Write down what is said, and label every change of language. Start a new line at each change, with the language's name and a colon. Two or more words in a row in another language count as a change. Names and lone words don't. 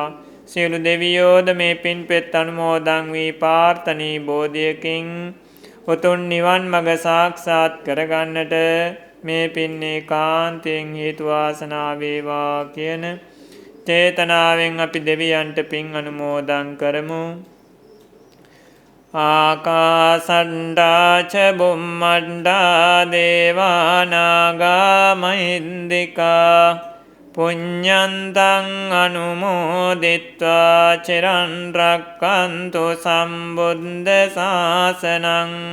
Sinhala: සියලු දෙවියෝද මේ පින් පෙත් අනුමෝදන් වී ප්‍රාර්ථනීය බෝධියකින් උතුම් නිවන් මඟ සාක්ෂාත් කරගන්නට මේ පින් ඒකාන්තයෙන් හේතු වාසනා වේවා කියන චේතනාවෙන් අපි දෙවියන්ට පින් අනුමෝදන් කරමු.
Pali: ආකාසට්ටා ච බුම්මට්ටා දේවා නාග මහින්దికා පුඤ්ඤන්තං අනුමෝදිත්වා චිරන් රක්ඛන්තු සම්බුද්ධ ශාසනං.